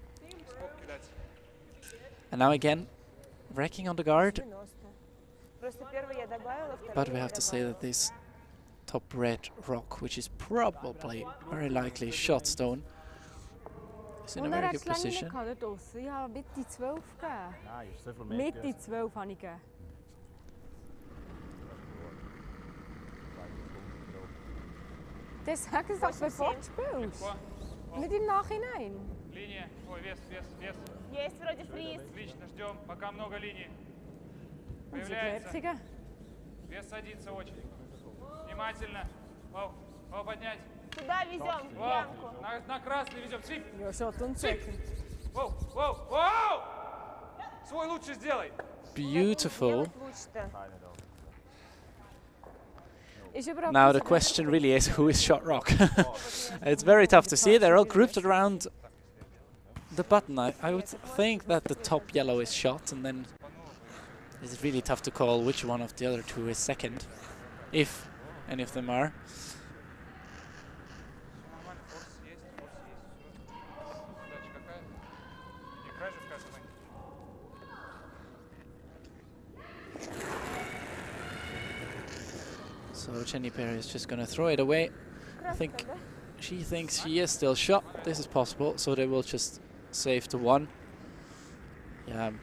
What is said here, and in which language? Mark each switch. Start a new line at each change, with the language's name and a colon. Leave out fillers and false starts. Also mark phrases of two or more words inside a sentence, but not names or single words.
English: And now again, wrecking on the guard. But we have to say that this top red rock, which is probably very likely shot stone, is in a very good position.
German: Ich habe Mitte 12 gegeben. Nein, ist so viel mehr. Mitte 12 habe ich gegeben. Das sagen sie doch, bevor du spielst. Nicht im Nachhinein.
Russian: Линия. Ой, вес, вес, вес. Есть вроде фриз. Отлично, ждем, пока много линий.
German: Und sie
Russian: Появляется. Querzigen. Вес садится очень. Внимательно. Вау, вау, поднять. Сюда везем, в Вау, ямку. на красный везем. Свип.
German: Ja, Shot und Second.
Russian: Вау, вау, вау! Свой лучше сделай.
English: Beautiful.
Russian: Делать лучше-то.
German: Ist überhaupt
English: Now
German: nicht
English: the
German: so
English: question really is, who is shot rock? It's very tough to see. They're all grouped around the button. I would think that the top yellow is shot, and then it's really tough to call which one of the other two is second, if any of them are.
Russian: Нормально, форс есть, форс есть. Задача какая? Не край же сказано.
English: So Jäggi-Michel is just going to throw it away. I think she thinks she is still shot. This is possible, so they will just save to one.